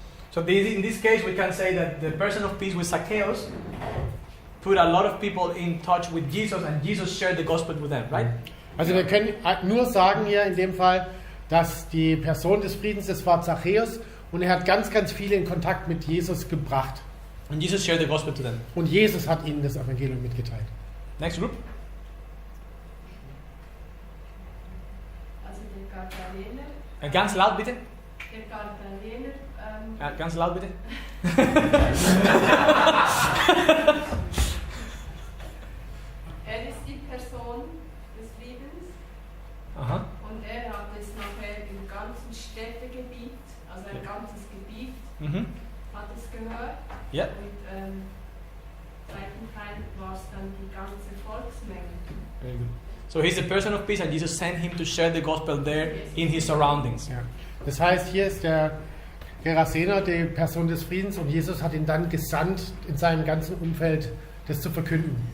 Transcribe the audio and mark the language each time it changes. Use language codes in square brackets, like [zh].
[en] So in this case, we can say that the person of peace with Zacchaeus put a lot of people in touch with Jesus, and Jesus shared the gospel with them, right? [de] Also wir können nur sagen hier in dem Fall, dass die Person des Friedens, das war Zachäus, und er hat ganz, ganz viele in Kontakt mit Jesus gebracht. [en] And Jesus shared the gospel to them. [de] Und Jesus hat ihnen das Evangelium mitgeteilt. [en] Next group. [de] Also der Gadarener. Ganz laut bitte. Der Gadarener. Ja, ganz laut bitte. Er ist die Person des Friedens. Aha. Und er hat es nachher im ganzen Städtegebiet, also ein ganzes Gebiet, Mhm. hat es gehört. Ja. Und zweiten Teil war es dann die ganze Volksmenge. [en] Very good. So he's a person of peace, and Jesus sent him to share the gospel there in his surroundings. [de] Ja. Das heißt, hier ist der Gerasener, die Person des Friedens, und Jesus hat ihn dann gesandt, in seinem ganzen Umfeld das zu verkünden.